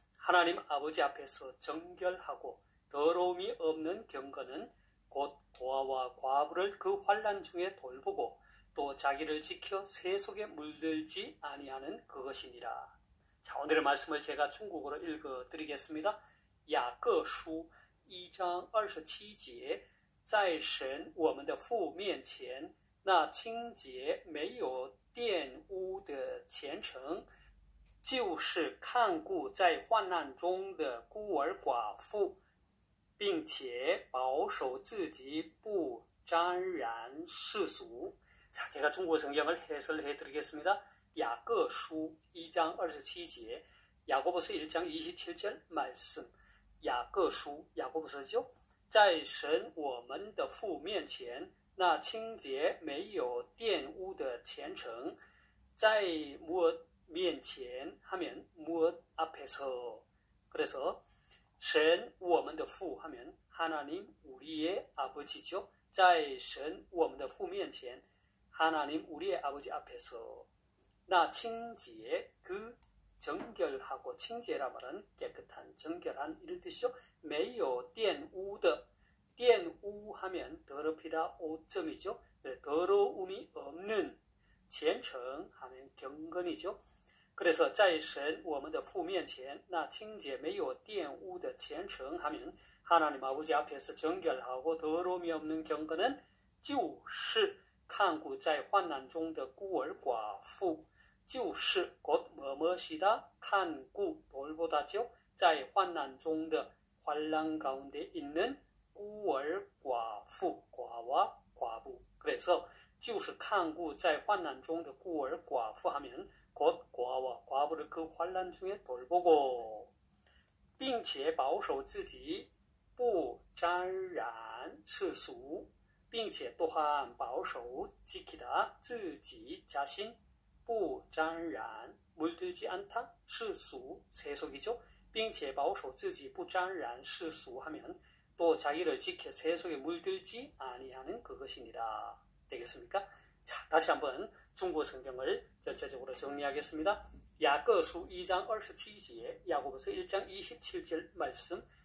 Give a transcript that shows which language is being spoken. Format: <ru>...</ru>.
<ko>하나님 아버지 앞에서 정결하고 더러움이 없는 경건은 곧 고아와 과부를 그 환난 중에 돌보고 또 자기를 지켜 새 속에 물들지 아니하는 그것이니라. 자, 오늘의 말씀을 제가 중국어로 읽어드리겠습니다.</ko> <zh>雅各书 1장 27节在神我们的父面前那清洁没有玷污的虔诚就是看顾在患难中的孤儿寡妇，并且保守自己不沾染世俗。</zh> <ko>자, 제가 중국어 성경을 해설해 드리겠습니다. 야고보서 2장 27절, 야고보서 1장 27절 말씀. 야고보서죠.</ko> <zh>在神我们的父面前那清洁没有玷污的虔诚在무엇面前</zh> <ko>하면 무엇 앞에서. 그래서</ko> <zh>神我们的父</zh> <ko>하면 하나님 우리의 아버지죠.</ko> <zh>在神我们的父面前</zh> <ko>하나님 우리의 아버지 앞에서. 나 칭지에 그 정결하고, 칭지라 말은 깨끗한, 정결한 이런 뜻이죠.</ko> <zh>没有玷污的 玷污</zh> <ko>하면 더럽히다 5점이죠. 더러움이 없는, 虔诚 하면 경건이죠.</ko> <zh>그래서 在神我们的父面前那清洁没有玷污的虔诚</zh> <ko>하면 하나님 아버지 앞에서 정결하고 더러움이 없는 경건은</ko> <zh>就是看顾在患难中的孤儿寡妇，就是</zh> <ko>곧 뭐뭐시다,</ko> <zh>看顾</zh> <ko>돌보다죠.</ko> <zh>在患难中的</zh> <ko>환난 가운데 있는</ko> <zh>孤儿寡妇,</zh> <ko>과와 과부. 그래서</ko> <zh>就是看顾在患难中的孤儿寡妇</zh> <ko>하면 곧 고아와 과부를 그 환난 중에 돌보고,</ko> <zh>并且保守自己不沾染世俗，并且</zh> <ko>또한 保守 지키다, 自己 자신, 不沾染 물들지 않다, 世俗 세속이죠.</ko> <zh>并且保守自己不沾染世俗</zh> <ko>하면 또 자기를 지켜 세속에 물들지 아니하는 그것이니라. 되겠습니까? 자, 다시 한번 중국어 성경을 전체적으로 정리하겠습니다. 야고보서 2장 27절, 야고보서 1장 27절 말씀.</ko>